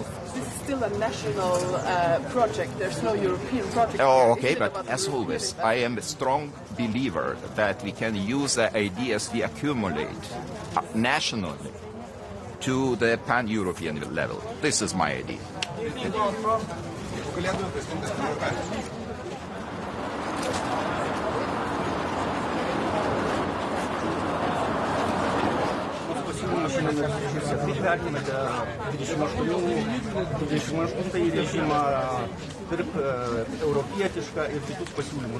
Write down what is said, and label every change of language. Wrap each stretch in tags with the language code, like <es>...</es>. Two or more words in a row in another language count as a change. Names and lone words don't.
<en>This is still a national project. There's no European project. Oh, okay, but as always, I am a strong believer that we can use the ideas we accumulate nationally to the pan-European level. This is my idea.</en> <lt>Kaip vertinate 28 režimą, tarp europietišką ir kitus pasiūlymus?</lt>